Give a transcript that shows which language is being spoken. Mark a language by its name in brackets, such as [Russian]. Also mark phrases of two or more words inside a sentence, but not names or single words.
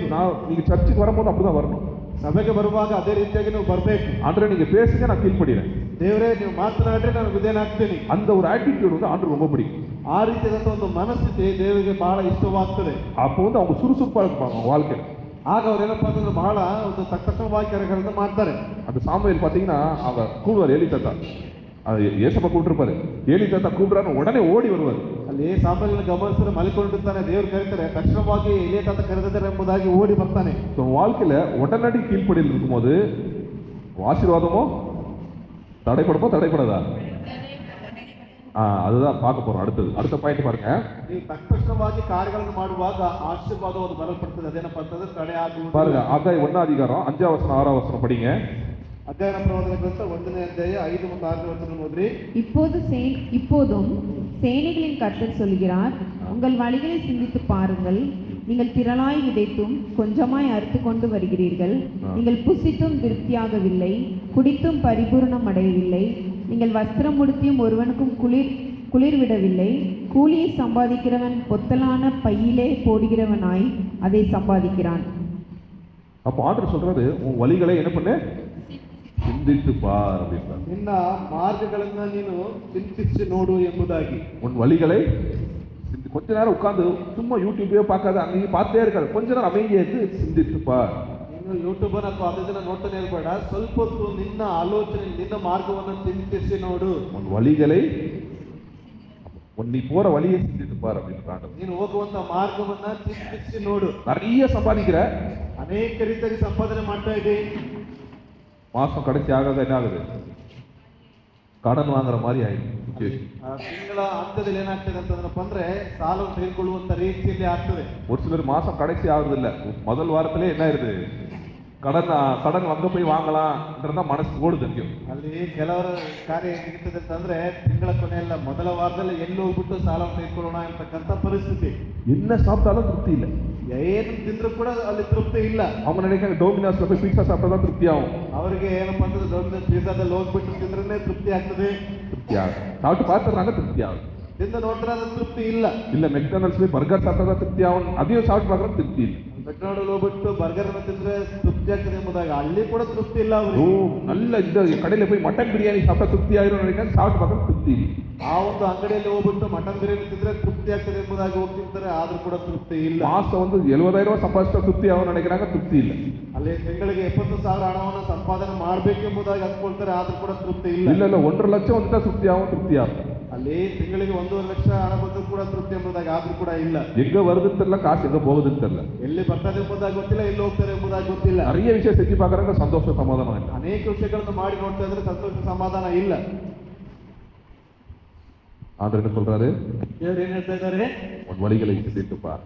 [Tamil] நீங்க சர்ச்சுக்கு வரும்போது அப்படிதான் வரணும். [Kannada] ಸಭೆಗೆ ಬರುವಾಗ ಅದೇ ರೀತಿಯಾಗಿ ನೀವು ಬರಬೇಕು. [Tamil] ஆண்டரே நீங்க பேசுங்க நான் கீழ்ப்படிறேன். [Kannada] ದೇವರೇ ನೀವು ಮಾತನಾಡ್ರೆ ನಾನು ವಿಧೇಯನಾಗ್ತೀನಿ. [Tamil] அந்த ஒரு ஆட்டிடியூட் வந்து ஆண்டர் ரொம்ப பிடிக்கும். [Kannada] ಆ ರೀತಿಯಾದಂತಹ ಒಂದು ಮನಸ್ಥಿತಿ ದೇವರಿಗೆ ಬಹಳ ಇಷ್ಟವಾಗ್ತದೆ. [Tamil] அப்போ வந்து அவங்க சுறுசுறுப்பா இருப்பாங்க அவங்க வாழ்க்கையில. [Kannada] ಆಗ ಅವ್ರೇನಪ್ಪ ಅಂತಂದ್ರೆ ಬಹಳ ಒಂದು ತಕ್ಕವಾಗಿ ಕಾರ್ಯಗಳನ್ನ ಮಾಡ್ತಾರೆ. [Tamil] அந்த சாமுவேல் பாத்தீங்கன்னா அவங்க கூடுவார் ஏலி தாத்தா, ஏசப்பா கூப்பிட்டுருப்பாரு, ஏலி தாத்தா கூப்பிடுறாரு உடனே ஓடி வருவார். [Kannada] ಅಲ್ಲಿ ಸಾಮಾನ್ಯ ಗಮನಿಸಿದ್ರೆ ಮಲಿಕೊಂಡಿರ್ತಾನೆ, ದೇವ್ರು ಕರೀತಾರೆ ತಕ್ಷಣವಾಗಿ ಎಲಿಯ ತಾತ ಕರೆದಿದ್ದಾರೆ ಎಂಬುದಾಗಿ ಓಡಿ ಬರ್ತಾನೆ. [Tamil] வாழ்க்கையில உடனடி கீழ்ப்படியில் இருக்கும்போது ஆசீர்வாதமோ தடைப்படுமோ தடைப்படாதா? அதுதான் பார்க்க போறோம். அடுத்த பாயிண்ட் பாருங்க. [Kannada] ನೀವು ತಕ್ಷಣವಾಗಿ ಕಾರ್ಯಗಳನ್ನು ಮಾಡುವಾಗ ಆಶೀರ್ವಾದವನ್ನು ಬರಲ್ಪಡ್ತದೆ. ಅದೇನಪ್ಪ ಅಂತಂದ್ರೆ ತಡೆ ಆಗುವುದು. [Tamil] பாருங்க ஆகாய் 1 அதிகாரம் 5 வசனம் 6 வசனம் படிங்க. [Kannada] ಅಧ್ಯಯನ ಪ್ರವಾದನ ಗ್ರಂಥ 1ನೇ ಅಧ್ಯಾಯ 5 ಮತ್ತು 6 ವಚನ ಓದ್ರಿ. [Tamil] இப்போதும் சேனைகளின் கர்த்தர் சொல்கிறார், உங்கள் வழிகளை சிந்தித்து பாருங்கள். நீங்கள் திரளாய் விதைத்தும் கொஞ்சமாய் அறுத்து கொண்டு வருகிறீர்கள். நீங்கள் புசித்தும் திருப்தியாகவில்லை, குடித்தும் பரிபூரணம் அடையவில்லை. நீங்கள் வஸ்திரம் உடுத்தியும் ஒருவனுக்கும் குளிர் விடவில்லை. கூலியை சம்பாதிக்கிறவன் பொத்தலான பையிலே போடுகிறவனாய் அதை சம்பாதிக்கிறான். அப்போ ஆண்டவர் சொல்றாரு, உன் வழிகளை என்ன பண்ணு, சிந்தித்து பார் அப்படின்றார். [Kannada] ನಿನ್ನ ಮಾರ್ಗಗಳನ್ನ ನೀನು ಚಿಂತಿಸಿ ನೋಡು ಎಂಬುದಾಗಿ. [Tamil] உன் வழிகளை கொஞ்ச நேரம் உட்கார்ந்து சும்மா யூடியூபே பார்க்காத, அங்கேயும் பார்த்தே இருக்காது, கொஞ்ச நேரம் அமைதியா இருந்து சிந்தித்து பார். [Kannada] ನೀನು ಯೂಟ್ಯೂಬ್ ಅಥವಾ ಅದನ್ನ ನೋಡ್ತಾನೆ ಇರಬೇಡ, ಸ್ವಲ್ಪ ಹೊತ್ತು ನಿನ್ನ ಆಲೋಚನೆ ನಿನ್ನ ಮಾರ್ಗವನ್ನು ಚಿಂತಿಸಿ ನೋಡು. [Tamil] உன் வழிகளை நீ போற வழியை சிந்தித்து பார் அப்படின்றாங்க. [Kannada] ನೀನು ಹೋಗುವಂತ ಮಾರ್ಗವನ್ನ ಚಿಂತಿಸಿ ನೋಡು. [Tamil] நிறைய சம்பாதிக்கிற, [Kannada] ಅನೇಕ ರೀತಿಯಾಗಿ ಸಂಪಾದನೆ ಮಾಡ್ತಾ ಇದ್ದೀ, [Tamil] மாசம் கடைசி ஆகாத என்ன ஆகுது, கடன் வாங்குற மாதிரி ஆயிடுச்சு. [Kannada] ತಿಂಗಳ ಹಂತದಲ್ಲಿ ಏನಾಗ್ತದೆ ಅಂತಂದ್ರಪ್ಪ ಅಂದ್ರೆ ಸಾಲ ತೆಗೆದುಕೊಳ್ಳುವಂತ ರೀತಿಯಲ್ಲಿ ಆಗ್ತದೆ. [Tamil] ஒரு சிலர் மாசம் கடைசி ஆகுது இல்ல, முதல் வாரத்திலே என்ன ஆயிருது, கடன் அங்க போய் வாங்கலாம்ன்றதா மனசு ஓடுது. [Kannada] ಅಲ್ಲಿ ಕೆಲವರ ಕಾರ್ಯ ಹೇಗಿರ್ತದೆ ಅಂತಂದ್ರೆ ತಿಂಗಳ ಕೊನೆಯಲ್ಲ ಮೊದಲ ವಾರದಲ್ಲಿ ಎಲ್ಲಿ ಹೋಗ್ಬಿಟ್ಟು ಸಾಲ ತೆಗೆದುಕೊಳ್ಳೋಣ ಅಂತಕ್ಕಂಥ ಪರಿಸ್ಥಿತಿ. [Tamil] என்ன சாப்பிட்டாலும் திருப்தி இல்லை, [Kannada] ಏನು ತಿಂದ್ರು ಕೂಡ ಅಲ್ಲಿ ತೃಪ್ತಿ ಇಲ್ಲ. [Tamil] அவங்க நினைக்கிறாங்க டோமினோஸ்ல போய் பீட்சா சாப்பிட்டா திருப்தி ஆகும். [Kannada] ಅವರಿಗೆ ಏನಪ್ಪಾ ಅಂತಂದ್ರೆ ಡೊಮಿನೋಸ್ ಪಿಜ್ಜಾದಲ್ಲಿ ಹೋಗ್ಬಿಟ್ಟು ತಿಂದ್ರೆ ತೃಪ್ತಿ ಆಗ್ತದೆ. [Tamil] திருப்தி ஆகும், சாப்பிட்டு பார்த்துறாங்க திருப்தி ஆகும். [Kannada] ತಿಂದು ನೋಡಿದ್ರೆ ಅದು ತೃಪ್ತಿ ಇಲ್ಲ. [Tamil] இல்ல மெக்டானல்ஸ் போய் பர்கர் சாப்பிட்டா திருப்தி ஆகும், அதையும் சாப்பிட்டு பார்க்கறது திருப்தி இல்லை. [Kannada] ಮೆಕ್ಡೊನಾಲ್ಡ್ ಹೋಗ್ಬಿಟ್ಟು ಬರ್ಗರ್ ಅನ್ನು ತಿಂದ್ರೆ ತೃಪ್ತಿ ಆಗ್ತದೆ ಎಂಬುದಾಗಿ ಅಲ್ಲಿ ಕೂಡ ತೃಪ್ತಿ ಇಲ್ಲ ஓ ಅವರಿಗೆ. [Tamil] நல்ல இந்த கடையில போய் மட்டன் பிரியாணி சாப்பிட்டா திருப்தி ஆயிரும் நினைக்கிறேன், சாப்பிட்டு பார்க்கறது திருப்தி இல்லை. [Kannada] ಆ ಒಂದು ಅಂಗಡಿಯಲ್ಲಿ ಹೋಗ್ಬಿಟ್ಟು ಮಟನ್ ಬಿರಿಯಾನಿ ತಿಂದ್ರೆ ತೃಪ್ತಿ ಆಗ್ತದೆ ಎಂಬುದಾಗಿ ಹೋಗ್ತಿರ್ತಾರೆ, ಆದ್ರೂ ಕೂಡ ತೃಪ್ತಿ ಇಲ್ಲ. [Tamil] மாசம் வந்து 70,000 ரூபாய் சம்பாதிச்சா திருப்தி ஆகும் நினைக்கிறாங்க, திருப்தி இல்லை. [Kannada] ಅಲ್ಲಿ ತಿಂಗಳಿಗೆ 70,000 ಹಣವನ್ನು ಸಂಪಾದನೆ ಮಾಡಬೇಕೆಂಬುದಾಗಿ ಅಂದ್ಕೊಳ್ತಾರೆ, ಆದ್ರೂ ಕೂಡ ತೃಪ್ತಿ ಇಲ್ಲ. [Tamil] இல்ல 1.5 லட்சம் வந்துட்டா திருப்தி ஆகும், திருப்தி ஆகும். [Kannada] ಅಲ್ಲಿ ತಿಂಗಳಿಗೆ 1.5 ಲಕ್ಷ ಹಣ ಬಂದರೂ ಕೂಡ ತೃಪ್ತಿ ಎಂಬುದಾಗಿ ಆದ್ರೂ ಕೂಡ ಇಲ್ಲ. [Tamil] எங்க வருதுன்னு தெரியல, காசு எங்க போகுதுன்னு தெரியல, [Kannada] ಎಲ್ಲಿ ಬರ್ತದೆ ಎಂಬುದಾಗಿ ಗೊತ್ತಿಲ್ಲ, ಎಲ್ಲಿ ಹೋಗ್ತಾರೆ ಎಂಬುದಾಗಿ ಗೊತ್ತಿಲ್ಲ. [Tamil] நிறைய விஷயம் செஞ்சு பார்க்கறாங்க, சந்தோஷ சமாதானம் இல்லை. [Kannada] ಅನೇಕ ವಿಷಯಗಳನ್ನು ಮಾಡಿ ನೋಡ್ತಾ ಇದ್ರೆ ಸಂತೋಷ ಸಮಾಧಾನ ಇಲ್ಲ. [Tamil] ஆண்டவர் என்ன சொல்றாரு, [Kannada] ದೇವರು ಏನ್ ಹೇಳ್ತಾ ಇದ್ದಾರೆ, [Tamil] உன் வழிகளை சிந்தித்து பார்.